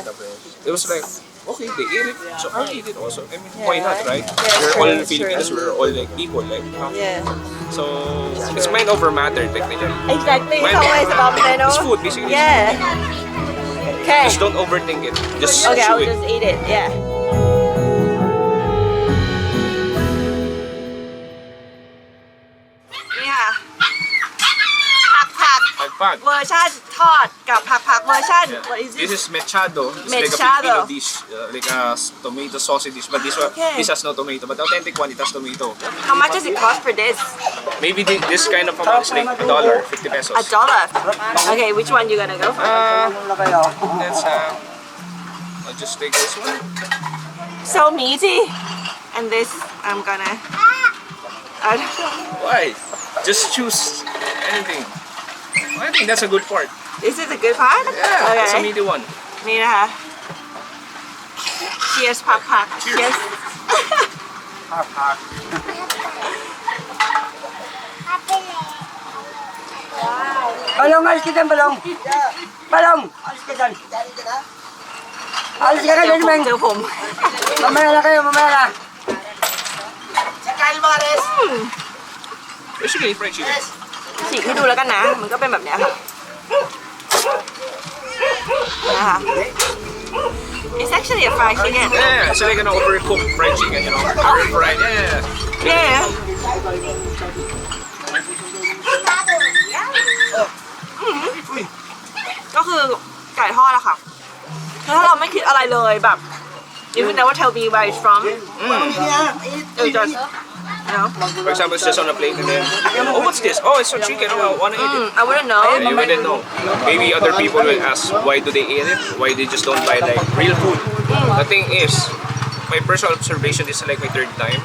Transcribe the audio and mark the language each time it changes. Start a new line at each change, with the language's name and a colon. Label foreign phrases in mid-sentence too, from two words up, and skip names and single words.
English: it was like, okay, they eat it, so I'll eat it also. I mean, why Yeah. not, right? Yeah, We're true, all true. Filipinos. We're all like people, like yeah. so. It's mind over matter, technically. Exactly. It's Mind- always about It's food, basically. Yeah. Okay. Just don't overthink it. Just Okay, chew I'll it. just eat it. Yeah.
Thai: นี่ค่ะผัก Pagpag. เวอร์ชันทอดกับผักเวอร์ชัน
English: what is This this is mechado. It's like a Mechado. Filipino dish, like a tomato saucy dish. But Okay. this has no tomato. But the authentic one, it has tomato. how much does it cost for this Maybe this kind of amount is like $1, 50 pesos. $1 okay which one you gonna go for Let's I'll just take this one. so meaty and this I'm gonna Why? Just choose anything. I think that's a good part. this is a good part Yeah, that's a okay meaty one.
Thai: นี่นะคะ cheers ผัก cheers
Filipino: Balong, alis ka dyan, balong. Balong, alis ka dyan. Alis ka dyan,
Thai: ผม Meng. เจอผม
Filipino: Mamaya na kayo, mamaya na.
English: Basically, fried chicken.
Thai: ฉีกให้ดูแล้วกันนะ มันก็เป็นแบบเนี้ยค่ะนะคะ
English: It's actually a fried chicken Yeah, it's like an overcooked fried chicken, you know. Fried, yeah. yeah
Thai: ก็คือไก่ทอดอะค่ะคือถ้าเราไม่คิดอะไรเลยแบบ
English: you would never tell me where it's from it just you know For example, it's just on a plate and then, oh, what's this? Oh, it's a chicken. Oh, I want to eat it. I wouldn't know Yeah, you wouldn't know. Maybe other people will ask why do they eat it? Why they just don't buy like real food? The thing is, my personal observation is like my third time.